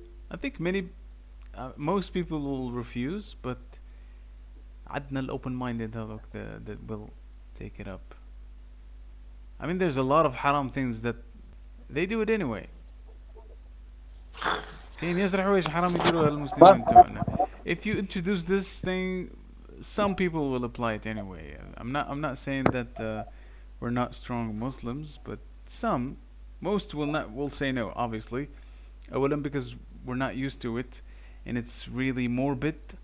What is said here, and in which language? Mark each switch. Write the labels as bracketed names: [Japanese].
[English] I think most people will refuse, but [Arabic] عدنا الopen-minded هذوك [English] that will take it up. I mean, there's a lot of haram things that they do it anyway. [Arabic] كاين ياسر حوايج حرام يديروها المسلمين تبعنا. [English] If you introduce this thing, some people will apply it anyway. I'm not saying that we're not strong Muslims, but some, most will say no. Obviously, أولا because we're not used to it, and it's really morbid.